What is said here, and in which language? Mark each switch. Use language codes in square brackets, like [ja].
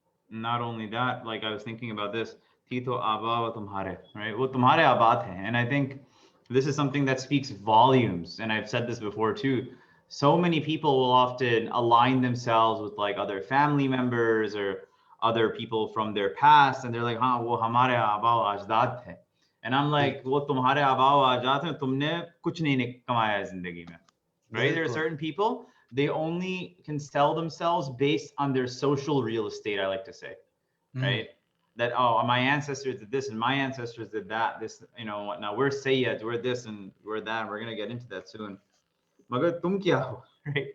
[en] Not only that, like I was thinking about this, Tito [ur] Aba wa tumhare, [en] right? [ur] Wo tumhare abad hai. [en] And I think this is something that speaks volumes. And I've said this before too. So many people will often align themselves with like other family members or other people from their past. And they're like, [ur] हाँ वो हमारे आबा व अजदाद थे. [en] And I'm like, [ur] वो तुम्हारे आबा व अजदाद थे, तुमने कुछ नहीं कमाया जिंदगी में. [en] Right? There are certain people, they only can sell themselves based on their social real estate, I like to say, right? That, oh, my ancestors did this and my ancestors did that. This, you know, now we're Sayyids, we're this and we're that. And we're going to get into that soon. [ur] Magar tum kya ho, [en] right?